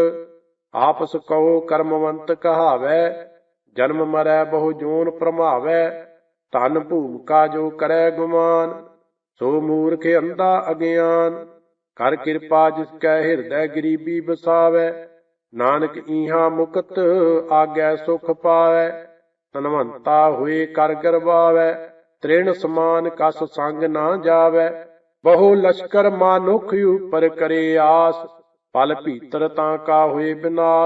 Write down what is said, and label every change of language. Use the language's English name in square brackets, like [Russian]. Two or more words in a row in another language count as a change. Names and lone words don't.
[Punjabi] ਆਪਸ ਕਹੋ ਕਰਮਵੰਤ ਕਹਾਵੈ, ਜਨਮ ਮਰੈ ਬਹੁ ਜੋਨ ਪ੍ਰਮਾਵੈ। ਧਨ ਭੂਮਿਕਾ ਜੋ ਕਰੈ ਗੁਮਾਨ, ਸੋ ਮੂਰਖ ਅੰਧਾ ਅਗਿਆਨ। ਕਰ ਕ੍ਰਿਪਾ ਜਿਸਕੈ ਹਿਰਦੈ ਗਰੀਬੀ ਬਸਾਵੈ, ਨਾਨਕ ਈਹਾ ਮੁਕਤ ਆਗੈ ਸੁਖ ਪਾਵੈ। ਧਨਵੰਤਾ ਹੋਏ ਕਰ ਗਰਵਾਵੈ, ਤ੍ਰਿਣ ਸਮਾਨ ਕਸ ਸੰਗ ਨਾ ਜਾਵੈ। ਬਹੁ ਲਸ਼ਕਰ ਮਾਨੁਖ ਉਪਰ ਕਰੇ ਆਸ, ਪਲ ਭੀਤਰ ਤਾਂ ਕਾ ਹੋਏ ਬਿਨਾਸ਼।